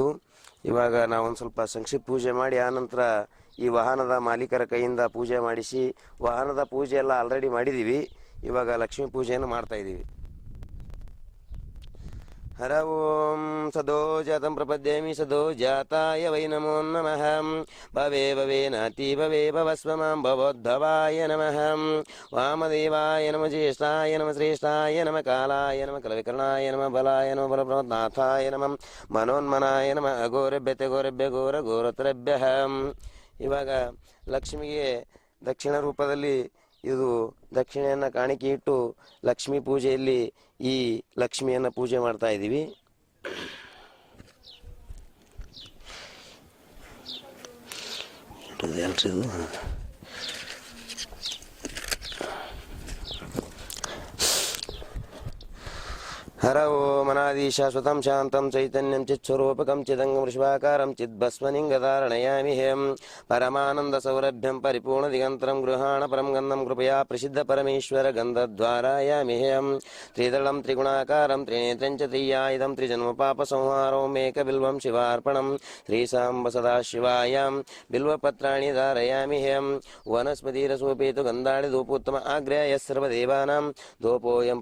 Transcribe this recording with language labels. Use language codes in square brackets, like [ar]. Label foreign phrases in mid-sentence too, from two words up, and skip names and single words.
[kn] ಇವಾಗ ನಾವೊಂದು ಸ್ವಲ್ಪ ಸಂಕ್ಷಿಪ್ತ ಪೂಜೆ ಮಾಡಿ ಆನಂತರ ಈ ವಾಹನದ ಮಾಲೀಕರ ಕೈಯಿಂದ ಪೂಜೆ ಮಾಡಿಸಿ, ವಾಹನದ ಪೂಜೆ ಎಲ್ಲ ಆಲ್ರೆಡಿ ಮಾಡಿದ್ದೀವಿ. ಇವಾಗ ಲಕ್ಷ್ಮೀ ಪೂಜೆಯನ್ನು ಮಾಡ್ತಾಯಿದ್ದೀವಿ. [sa] ಹರ ಓಂ ಸದೋ ಜಾತಂ ಪ್ರಪದ್ಯೇಮಿ ಸದೋ ಜಾತಾಯ ವೈ ನಮೋ ನಮಃ. ಭವೇ ಭವೇ ನಾತಿ ಭವೇ ಭವಸ್ವ ಮಾಂ ಭವೋದ್ಧವಾಯ ನಮಃ. ವಾಮದೇವಾಯ ನಮಃ ಜ್ಯೇಷ್ಠಾಯ ನಮಃ ಶ್ರೇಷ್ಠಾಯ ನಮಃ ಕಾಲಾಯ ನಮಃ ಕಲವಿಕರ್ಣಾಯ ನಮಃ ಬಲಾಯ ನಮಃ ಬಲಪ್ರಮನಾಥಾಯ ನಮಃ ಮನೋನ್ಮನಾಯ ನಮಃ ಅಘೋರಭ್ಯತೆ ಘೋರಭ್ಯ ಘೋರ ಘೋರತರಭ್ಯ. [kn] ಇವಾಗ ಲಕ್ಷ್ಮಿಗೆ ದಕ್ಷಿಣ ರೂಪದಲ್ಲಿ ಇದು ದಕ್ಷಿಣೆಯನ್ನು ಕಾಣಿಕೆ ಇಟ್ಟು ಲಕ್ಷ್ಮೀ ಪೂಜೆಯಲ್ಲಿ ಈ ಲಕ್ಷ್ಮಿಯನ್ನು ಪೂಜೆ ಮಾಡ್ತಾ ಇದ್ದೀವಿ. [sa] ಹರ ಓಂ ಅನಾದಿ ಶಾಶ್ವತಂ ಶಾಂತಂ ಚೈತನ್ಯಂ ಚಿತ್ಸ್ವರೂಪಕಂ ಚಿದಂಗಂ ವೃಷಭಾಕಾರಂ ಚಿದ್ಭಸ್ಮಲಿಂಗಧಾರಣಯಾಮಿ ಹೇಂ ಪರಮಾನಂದ ಸೌರಭ್ಯಂ ಪರಿಪೂರ್ಣ ದಿಗಂತರಂ ಗೃಹಾಣ ಪರಂ ಗಂಧಂ ಕೃಪಯಾ ಪ್ರಸಿದ್ಧ ಪರಮೇಶ್ವರ ಗಂಧದ್ವಾರಾಯಾಮಿ ಹೇಂ ತ್ರಿದಳಂ ತ್ರಿಗುಣಾಕಾರಂ ತ್ರಿನೇತ್ರಂ ಚ ತ್ರಿಯಾಯುಧಂ ತ್ರಿಜನ್ಮ ಪಾಪ ಸಂಹಾರಂ ಏಕಬಿಲ್ವಂ ಶಿವಾರ್ಪಣಂ ಶ್ರೀಸಾಂಬ ಸದಾಶಿವಾಯಾಂ ಬಿಲ್ವಪತ್ರಾಣಿ ಧಾರಯಾಮಿ ಹೇಂ ವನಸ್ಪತಿರಸೋಪೇತು ಗಂಧಾಡಿ ಧೂಪೋತ್ತಮ ಆಗ್ರ್ಯಾಯ ಸರ್ವದೇವಾನಾಂ ಧೂಪೋಯಂ